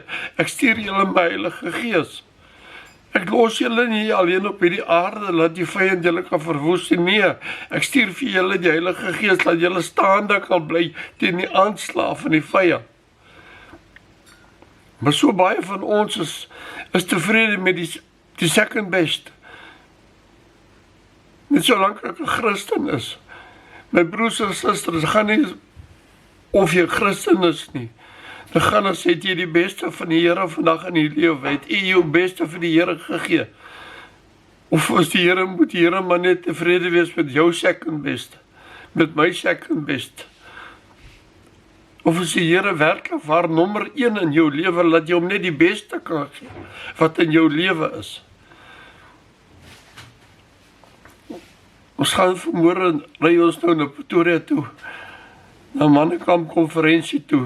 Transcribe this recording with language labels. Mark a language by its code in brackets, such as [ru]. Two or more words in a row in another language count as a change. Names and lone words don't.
[af] Ek stuur julle my Heilige Gees. Ek los julle nie alleen op hierdie aarde, laat die vyand julle kan verwoes nie. Nee, ek stuur vir julle die Heilige Gees, laat julle staande kan bly teen die aanslag van die vyand. Maar so baie van ons is tevrede met die [en] second best. [af] Net solank ek 'n Christen is. My broers en susters, gaan nie of jy Christen is nie. Dan gaan as het jy die beste van die Here vandag in die lewe, het jy jou beste vir die Here gegee. Of as die Here moet die Here maar net tevrede wees met jou [en] second best, [af] met my [en] second best. [af] Of as die Here werklik waar nommer 1 in jou lewe, laat jy hom net die beste kan gee, wat in jou lewe is. Ons gaan vanmôre ry ons nou na Pretoria toe, na Mannekamp konferensie toe.